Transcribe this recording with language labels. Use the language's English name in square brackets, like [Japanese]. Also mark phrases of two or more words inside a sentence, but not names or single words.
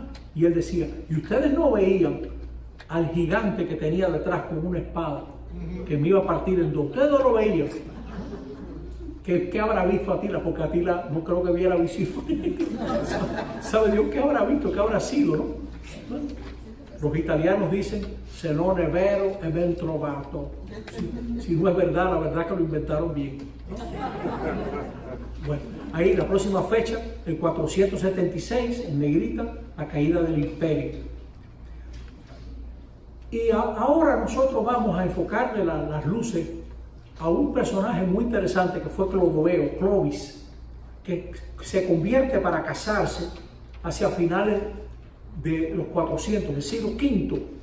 [Spanish] Y él decía: ¿y ustedes no veían al gigante que tenía detrás con una espada que me iba a partir en dos? Ustedes no lo veían. ¿Qué habrá visto Atila? Porque Atila no creo que viera visión. ¿Sabe Dios qué habrá visto? ¿Qué habrá sido, no? Los italianos dicen: [Italian] se non è vero, è ben trovato. [Spanish] Si no es verdad, la verdad que lo inventaron bien. Bueno, ahí la próxima fecha, el 476, en negrita, la caída del imperio. Y ahora nosotros vamos a enfocarle las luces a un personaje muy interesante que fue Clodoveo, Clovis, que se convierte para casarse hacia finales de los 400, del siglo V,